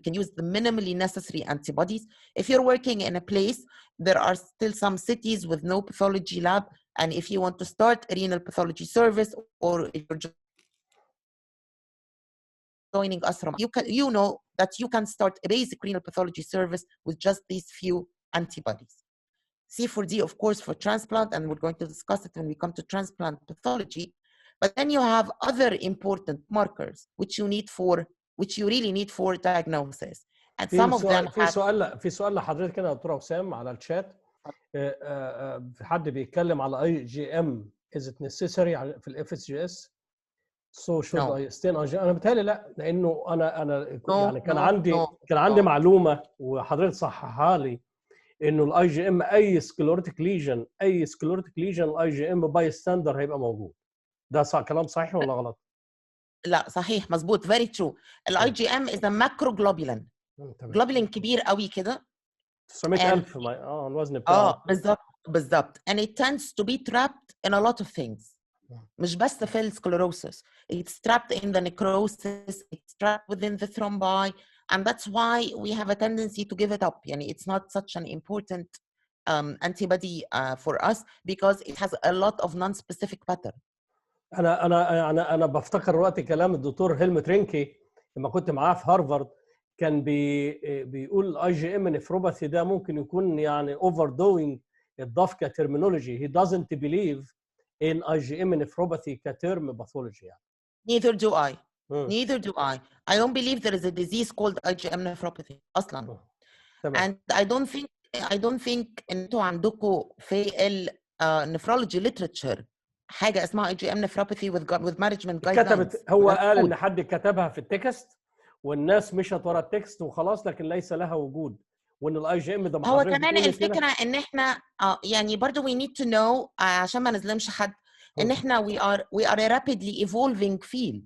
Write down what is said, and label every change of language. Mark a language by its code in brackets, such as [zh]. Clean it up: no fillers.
[en] We can use the minimally necessary antibodies. If you're working in a place, there are still some cities with no pathology lab, and if you want to start a renal pathology service, or if you're joining us from, you know that you can start a basic renal pathology service with just these few antibodies. C4D, of course, for transplant, and we're going to discuss it when we come to transplant pathology. But then you have other important markers which you really need for diagnosis. And some of them [ar] في سؤال لحضرتك هنا يا دكتور وسام على الشات. في حد بيتكلم على IgM [en] is it necessary [ar] في الاف اس جي اس؟ [en] So should I stain IgM؟ [ar] انا بتهيألي لا، لانه انا يعني كان عندي معلومه وحضرتك صححها لي انه الاي جي ام اي سكليروتيك ليجن الاي جي ام باي ستاندر هيبقى موجود. ده كلام صحيح ولا غلط؟ لا صحيح مظبوط [en] very true. الاي G M is a macroglobulin. [ar] جلوبولين كبير قوي كده 900,000 الوزن بتاعه. بالظبط. [en] And it tends to be trapped in a lot of things. [ar] مش بس في السكليروسس. [en] It's trapped in the necrosis, it's trapped within the thrombi, and that's why we have a tendency to give it up. يعني it's not such an important antibody for us because it has a lot of non-specific pattern. [ar] انا بفتكر وقت كلام الدكتور هيلموت رينكي لما كنت معاه في هارفارد، كان بيقول الاي جي ام نفروباثي ده ممكن يكون يعني اوفر دوينج الضاف كترمينولوجي. [en] he doesn't believe in IgM nephropathy كترم pathology يعني. Neither do I. neither do I. I don't believe there is a disease called IgM nephropathy اصلا. [ar] تمام. [en] and I don't think [ar] انتوا عندكم في ال [en] nephrology literature [ar] حاجه اسمها [en] IgM nephropathy with management guidelines. [ar] كتبت، هو قال ان حد كتبها في التكست والناس مشت ورا التكست وخلاص، لكن ليس لها وجود، وان الاي جي ام ده هو كمان الفكره ان احنا يعني برضه [en] we need to know [ar] عشان ما نظلمش حد ان احنا [en] we are a rapidly evolving field.